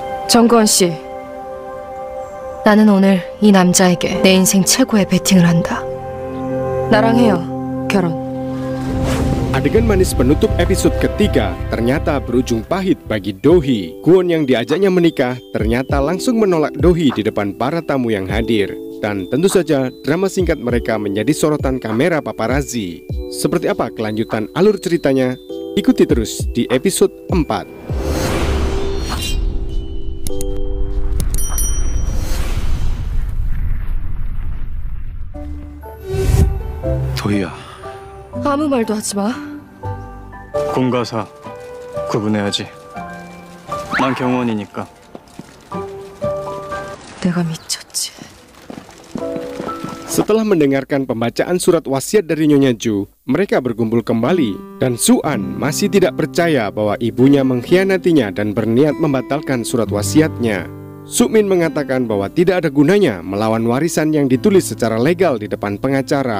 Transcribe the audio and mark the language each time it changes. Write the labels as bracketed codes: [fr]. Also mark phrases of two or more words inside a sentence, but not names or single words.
[ko] 정구원 씨, 나는 오늘 이 남자에게 내 인생 최고의 베팅을 한다. 나랑 해요, 결혼. [id] Adegan manis penutup episode ketiga ternyata berujung pahit bagi Do-hee. Kwon yang diajaknya menikah ternyata langsung menolak Do-hee di depan para tamu yang hadir. Dan tentu saja drama singkat mereka menjadi sorotan kamera paparazzi. Seperti apa kelanjutan alur ceritanya? Ikuti terus di episode 4. [ko] 도희야, 아무 말도 하지 마. 공과 사 구분해야지. 난 경원이니까. 내가 미쳤지. [id] Setelah mendengarkan pembacaan surat wasiat dari Nyonya Ju, mereka berkumpul kembali dan Su-an masih tidak percaya bahwa ibunya mengkhianatinya dan berniat membatalkan surat wasiatnya. Su-min mengatakan bahwa tidak ada gunanya melawan warisan yang ditulis secara legal di depan pengacara.